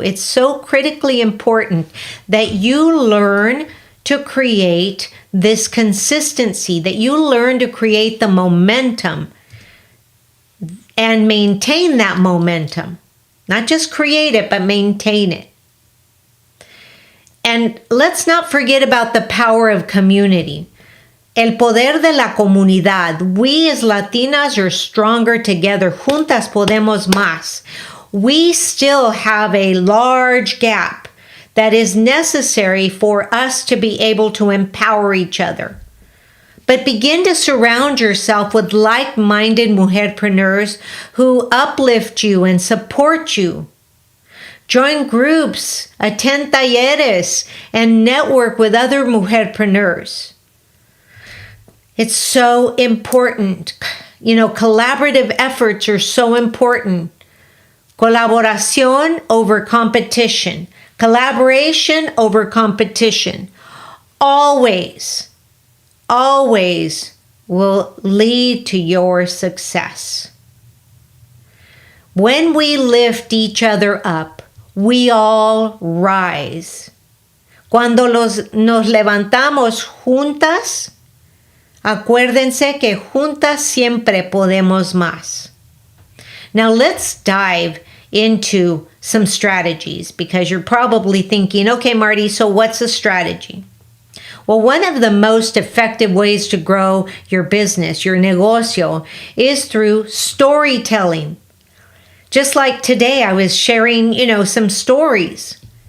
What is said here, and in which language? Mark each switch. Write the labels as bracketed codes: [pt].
[en] It's so critically important that you learn to create this consistency, that you learn to create the momentum and maintain that momentum. Not just create it, but maintain it. And let's not forget about the power of community. [es] El poder de la comunidad. [en] We as Latinas are stronger together. [es] Juntas podemos más. [en] We still have a large gap that is necessary for us to be able to empower each other. But begin to surround yourself with like-minded mujerpreneurs who uplift you and support you. Join groups, attend talleres, and network with other mujerpreneurs. It's so important. Collaborative efforts are so important. Colaboración over competition. Collaboration over competition. Always will lead to your success. When we lift each other up, we all rise. [es] Cuando nos levantamos juntas, acuérdense que juntas siempre podemos más. [en] Now let's dive into some strategies, because you're probably thinking, okay, Marti, so what's a strategy? Well, one of the most effective ways to grow your business, your negocio, is through storytelling. Just like today, I was sharing, some stories.